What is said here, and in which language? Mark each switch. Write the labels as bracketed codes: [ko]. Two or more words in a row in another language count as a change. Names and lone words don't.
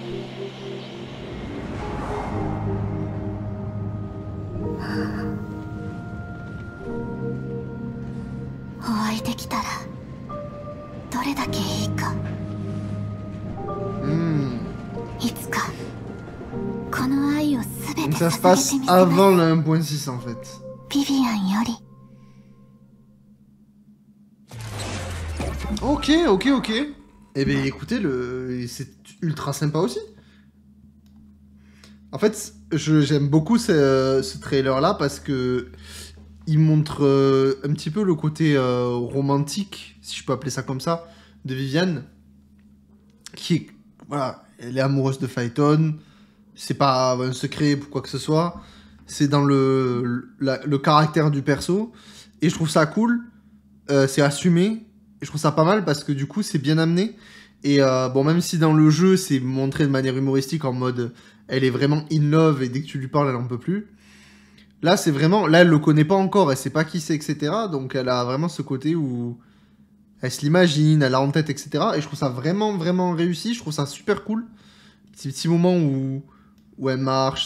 [ja] お会いできたらどれだけいいか。いつかこの愛をすべて [fr] Donc ça se [ja] 捧げ [fr] passe [ja] てみせます。 [fr] avant le 1.6 en fait. [ja] ビビアンより。 [fr] Ok, ok, ok. Eh bien écoutez, c'est ultra sympa aussi. En fait, j'aime beaucoup ce trailer-là parce que il montre un petit peu le côté romantique, si je peux appeler ça comme ça, de Viviane. Qui est, voilà, elle est amoureuse de Phaeton. C'est pas un secret pour quoi que ce soit. C'est dans le caractère du perso. Et je trouve ça cool. C'est assumé. Et je trouve ça pas mal parce que du coup, c'est bien amené. Et bon, même si dans le jeu, c'est montré de manière humoristique en mode... Elle est vraiment [en] in love [fr] et dès que tu lui parles, elle en peut plus. Là, c'est vraiment... Là, elle le connaît pas encore. Elle sait pas qui c'est, etc. Donc, elle a vraiment ce côté où... Elle se l'imagine, elle a en tête, etc. Et je trouve ça vraiment, vraiment réussi. Je trouve ça super cool. Petit moment où elle marche.